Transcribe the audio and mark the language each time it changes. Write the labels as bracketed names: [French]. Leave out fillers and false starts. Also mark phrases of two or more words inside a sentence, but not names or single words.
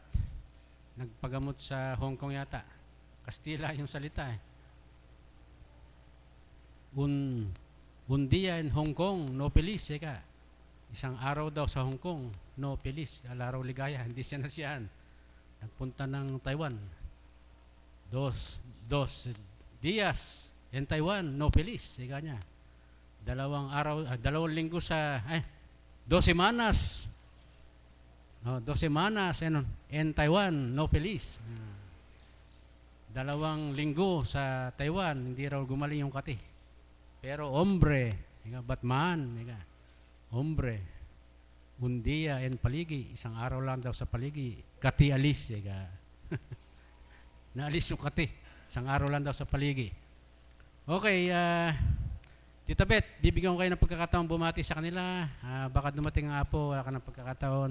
[Filipino] Nagpagamot sa Hong Kong yata. Kastila yung salita eh. [Spanish] Un dia in Hong Kong, no feliz, eka. [Filipino] Isang araw daw sa Hong Kong, [Spanish] no feliz, [Filipino] alaraw ligaya, hindi siya nasiyaan. Nagpunta ng Taiwan. [Spanish] Dos días in Taiwan, no feliz, [Filipino] eka niya. 2 linggo sa, 2 semanas. [Spanish] No, 2 semanas in Taiwan, no feliz. [Filipino] 2 linggo sa Taiwan, hindi raw gumaling yung kati. [Spanish] Pero hombre, Batman, hombre, un día en [Filipino] paligi, isang araw lang daw sa paligi, kati alis, naalis yung kati, isang araw lang daw sa paligi. Okay, Tita Beth, bibigyan ko kayo ng pagkakataon bumati sa kanila, baka dumating nga po, wala ka ng pagkakataon.